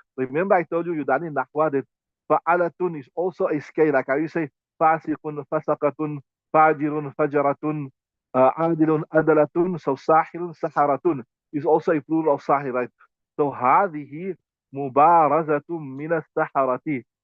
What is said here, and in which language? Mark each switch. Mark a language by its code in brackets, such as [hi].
[en] Remember I told you done in Nahwa that فعلة is also a scale. Like how you say [ar] فاسق, فسقة, فاجر, فجرة, عادل, عدلة. [en] So [ar] ساحر, سحرة [en] is also a plural of sahir, right? [ar] So هذه مبارزة من السحرة.